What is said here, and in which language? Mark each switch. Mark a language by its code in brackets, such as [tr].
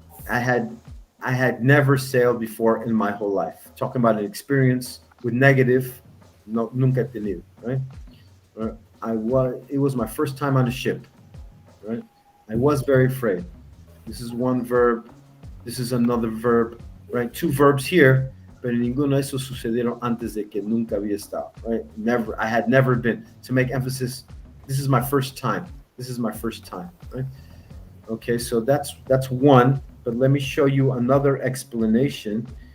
[en] I had never sailed before in my whole life. Talking about an experience with negative, no, nunca he tenido, right? It was my first time on a ship, right? I was very afraid. This is one verb. This is another verb, right? [es] Two verbs here, pero ninguno de esos sucedieron antes de que nunca había estado, right? [en] Never. I had never been. To make emphasis, this is my first time. This is my first time, right? Okay, so that's one. But let me show you another explanation.